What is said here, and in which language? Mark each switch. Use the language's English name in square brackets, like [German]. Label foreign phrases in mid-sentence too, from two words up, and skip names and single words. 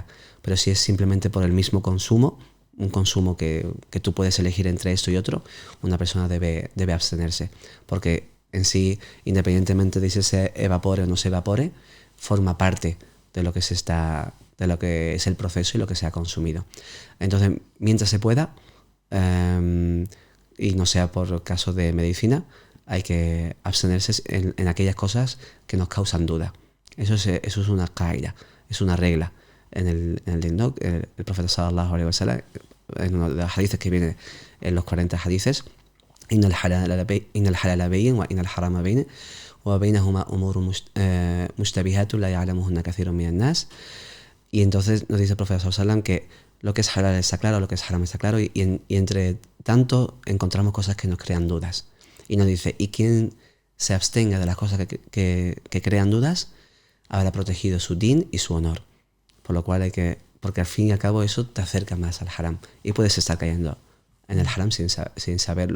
[Spanish] Pero si es simplemente por el mismo consumo, un consumo que tú puedes elegir entre esto y otro, una persona debe abstenerse, porque en sí, independientemente de si se evapore o no se evapore, forma parte de lo que es el proceso y lo que se ha consumido. Entonces, mientras se pueda, y no sea por caso de medicina, hay que abstenerse en aquellas cosas que nos causan duda. Eso es una qaida, es una regla en el din, ¿no? El profeta [Arabic] صلى الله عليه وسلم, [Spanish] en uno de los hadices que viene en los 40 hadices, [Arabic] إن الحلال بين وإن الحرام بين وبينهما أمور مشتبهات لا يعلمهن كثير من الناس. [Spanish] Y entonces nos dice el profeta [Arabic] صلى الله عليه وسلم [Spanish] que lo que es halal está claro, lo que es haram está claro, y entre tanto encontramos cosas que nos crean dudas. Y nos dice, ¿y quién se abstenga de las cosas que crean dudas, habrá protegido su din y su honor. Por lo cual porque al fin y al cabo eso te acerca más al haram y puedes estar cayendo en el haram sin saberlo.